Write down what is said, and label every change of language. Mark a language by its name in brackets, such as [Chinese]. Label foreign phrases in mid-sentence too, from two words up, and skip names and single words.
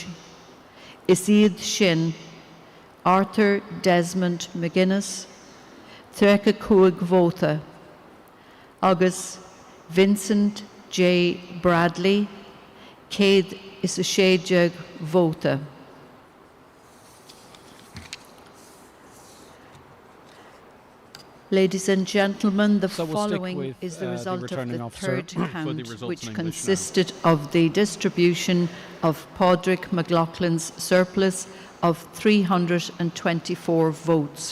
[Irish] Is iad sin Arthur Desmond McGuinness, 35 vóta, agus Vincent J. Bradley, 160 vóta. [English] Ladies and gentlemen, the following is the result of the third count, which consisted of the distribution of Padraig McLaughlin's surplus of 324 votes.